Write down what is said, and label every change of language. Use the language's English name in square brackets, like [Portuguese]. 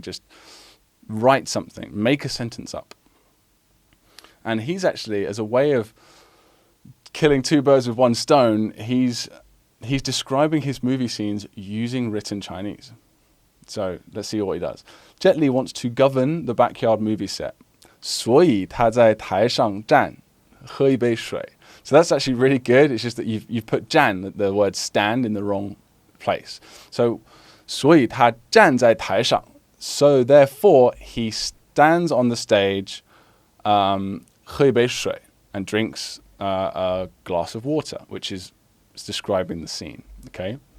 [English] Just write something, make a sentence up. And he's actually, as a way of killing 2 birds with 1 stone, he's describing his movie scenes using written Chinese. So let's see what he does. Jet Li wants to govern the backyard movie set. [Chinese] 所以他在台上站，喝一杯水. [English] So that's actually really good. It's just that you've put 站, the word stand, in the wrong place. [Chinese] So 所以他站在台上. [English] So therefore he stands on the stage, [Chinese] 喝一杯水, [English] and drinks a glass of water, which is describing the scene. Okay.